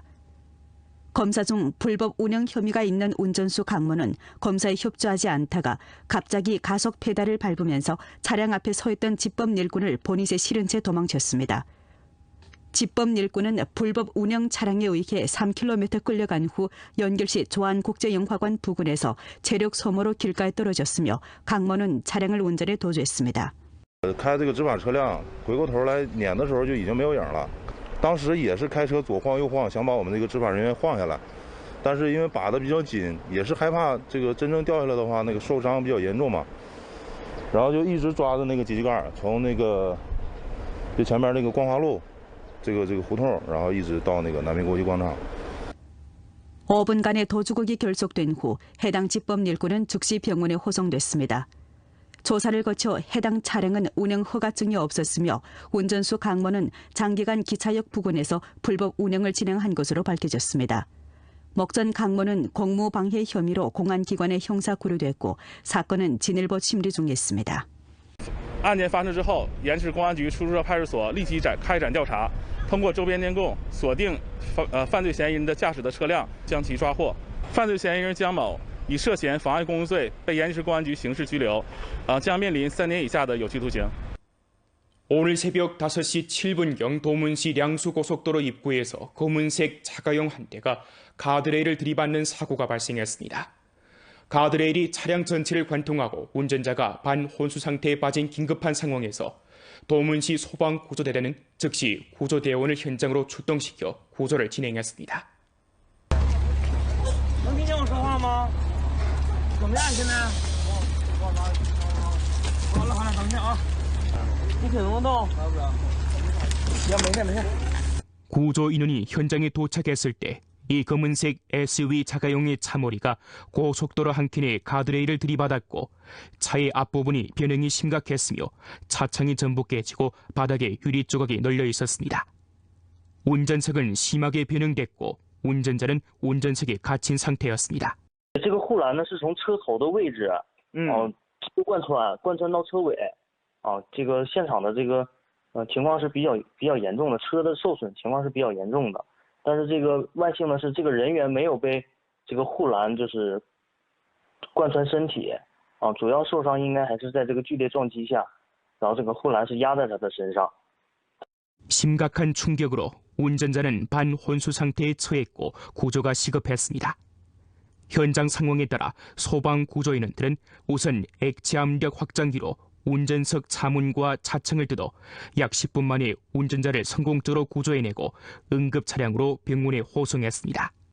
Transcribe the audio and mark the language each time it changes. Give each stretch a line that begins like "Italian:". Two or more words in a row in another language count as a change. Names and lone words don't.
Korean: 검사 중 불법 운행 혐의가 있는 운전수 강모는 검사에 협조하지 않다가 갑자기 가속 페달을 밟으면서 차량 앞에 서 있던 집법 일꾼을 보닛에 실은 채 도망쳤습니다. 집법 일꾼은 불법 운행 차량에 의해 3km 끌려간 후 연길시 조안국제영화관 부근에서 체력 소모로 길가에 떨어졌으며 강모는 차량을 운전해 도주했습니다.
Chinese: 开这个执法车辆回过头来撵的时候就已经没有影了。当时也是开车左晃右晃，想把我们这个执法人员晃下来，但是因为把的比较紧，也是害怕这个真正掉下来的话，那个受伤比较严重嘛，然后就一直抓着那个机盖，从那个最前面那个光华路这个胡同，然后一直到那个南平国际广场。
Korean: 5분간의 도주곡이 결속된 후 해당 집법 일꾼은 즉시 병원에 호송됐습니다. 조사를 거쳐 해당 차량은 운행 허가증이 없었으며 운전수 강모는 장기간 기차역 부근에서 불법 운행을 진행한 것으로 밝혀졌습니다. 먹전 강모는 공무방해 혐의로 공안기관에 형사 구류됐고 사건은 진일보 심리 중에 있습니다.
Chinese: 案件发生之后，延池公安局出租车派出所立即开展调查，通过周边监控锁定犯罪嫌疑人的驾驶的车辆，将其抓获。犯罪嫌疑人江某以涉嫌妨碍公务罪被延池公安局刑事拘留，将面临3年以下的有期徒刑。
Korean: 오늘 새벽 5시 7분경 도문시 량수고속도로 입구에서 검은색 자가용 한 대가 가드레일을 들이받는 사고가 발생했습니다. 가드레일이 차량 전체를 관통하고 운전자가 반혼수 상태에 빠진 긴급한 상황에서 도문시 소방구조대대는 즉시 구조대원을 현장으로 출동시켜 구조를 진행했습니다.
Chinese: 能听见我说话吗？怎么样？现在？好了，等一下啊！你腿能动？没事。
Korean: 구조 인원이 현장에 도착했을 때 이 검은색 SUV 자가용의 차머리가 고속도로 한 켠에 가드레일을 들이받았고 차의 앞부분이 변형이 심각했으며 차창이 전부 깨지고 바닥에 유리 조각이 널려 있었습니다. 운전석은 심하게 변형됐고 운전자는 운전석에 갇힌 상태였습니다.
Chinese: 这个护栏呢是从车头的位置，贯穿到车尾，这个现场的这个情况是比较严重的，车的受损情况是比较严重的。但是这个万幸的是，这个人员没有被这个护栏就是贯穿身体，主要受伤应该还是在这个剧烈撞击下，然后这个护栏是压在他的身上。
Korean: 심각한 충격으로 운전자는 반혼수 상태에 처했고 구조가 시급했습니다. 현장 상황에 따라 소방구조인원들은 우선 액체 압력 확장기로 운전석 차문과 차창을 뜯어 약 10분 만에 운전자를 성공적으로 구조해내고 응급 차량으로 병원에 호송했습니다.